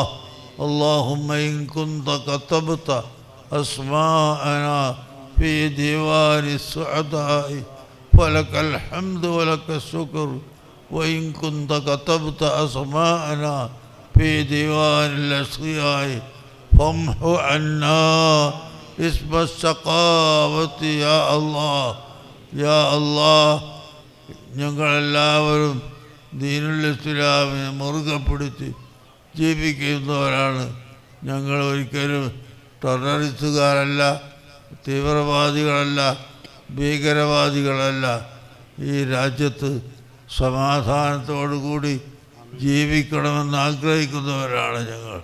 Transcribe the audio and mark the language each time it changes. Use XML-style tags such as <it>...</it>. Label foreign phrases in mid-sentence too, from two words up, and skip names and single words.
<ar>اللهم إن كنت كتبت أسماءنا في ديوان السعداء فلك الحمد ولك الشكر، وإن كنت كتبت أسماءنا في ديوان الأشقياء فامحو عنا اسم الشقاوة يا الله يا الله.</ar> <ml>ഞങ്ങളെല്ലാവരും ദീനുൽ ഇസ്ലാമിനെ മുറുകെ പിടിച്ച് ജീവിക്കുന്നവരാണ്. ഞങ്ങൾ ഒരിക്കലും ടെററിസ്റ്റുകാരല്ല, തീവ്രവാദികളല്ല, ഭീകരവാദികളല്ല. ഈ രാജ്യത്ത് സമാധാനത്തോടുകൂടി ജീവിക്കണമെന്ന് ആഗ്രഹിക്കുന്നവരാണ് ഞങ്ങൾ.</ml>